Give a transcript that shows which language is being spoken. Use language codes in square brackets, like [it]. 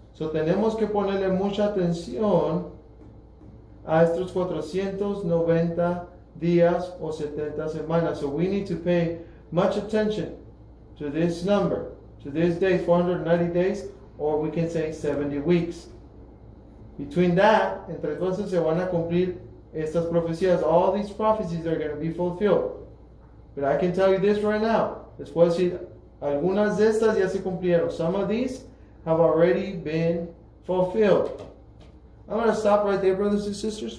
[es] So tenemos que ponerle mucha atención a estos 490 días o 70 semanas. [en] So we need to pay much attention to this number, to this day, 490 days, or we can say 70 weeks. Between that, [es] entre entonces se van a cumplir estas profecías. [en] All these prophecies are going to be fulfilled. But I can tell you this right now. [es] Les puedo decir, algunas de estas ya se cumplieron. [en] Some of these have already been fulfilled. I'm going to stop right there, brothers and sisters.